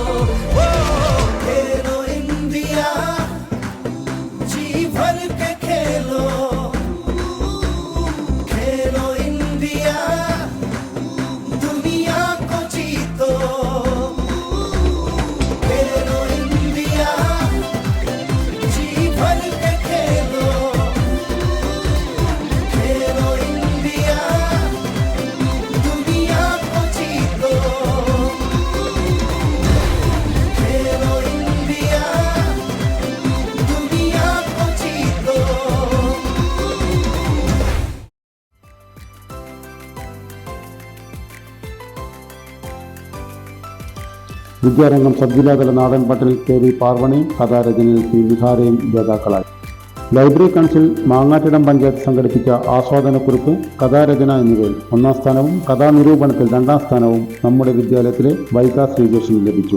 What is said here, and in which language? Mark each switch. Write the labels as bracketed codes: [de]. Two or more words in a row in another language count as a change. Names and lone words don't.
[hi] खेलो इंडिया, जी भर के खेलो, खेलो इंडिया, दुनिया को जीतो, खेलो इंडिया, जी भर के खेलो, खेलो इंडिया, दुनिया को जीतो, खेलो इंडिया, दुनिया को जीतो. [ml] വിദ്യാരംഗം സബ് ജില്ലാതല നാടൻപാട്ടിൽ KV പാർവണിയും കഥാരചനയിൽ P നിഹാരയും ജേതാക്കളായി. [en] library council [ml] മാങ്ങാട്ടിടം പഞ്ചായത്ത് സംഘടിപ്പിച്ച ആസ്വാദനക്കുറിപ്പ്, കഥാരചന എന്നിവയിൽ 1ാം സ്ഥാനവും കഥാനിരൂപണത്തിൽ 2ാം സ്ഥാനവും നമ്മുടെ വിദ്യാലയത്തിലെ വൈഗ ശ്രീജേഷിന് ലഭിച്ചു.